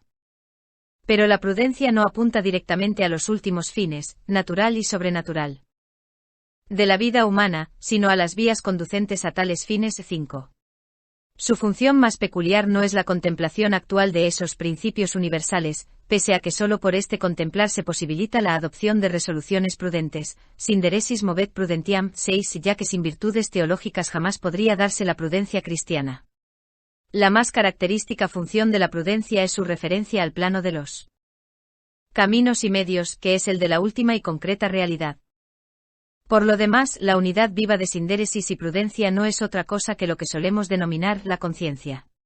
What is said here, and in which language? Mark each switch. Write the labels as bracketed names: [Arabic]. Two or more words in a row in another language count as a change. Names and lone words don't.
[Spanish] Pero la prudencia no apunta directamente a los últimos fines, natural y sobrenatural, de la vida humana, sino a las vías conducentes a tales fines 5. Su función más peculiar no es la contemplación actual de esos principios universales, pese a que solo por este contemplar se posibilita la adopción de resoluciones prudentes, [Latin] sin deresis movet prudentiam [Spanish] 6, ya que sin virtudes teológicas jamás podría darse la prudencia cristiana. La más característica función de la prudencia es su referencia al plano de los caminos y medios, que es el de la última y concreta realidad. Por lo demás, la unidad viva de sindéresis y prudencia no es otra cosa que lo que solemos denominar la conciencia.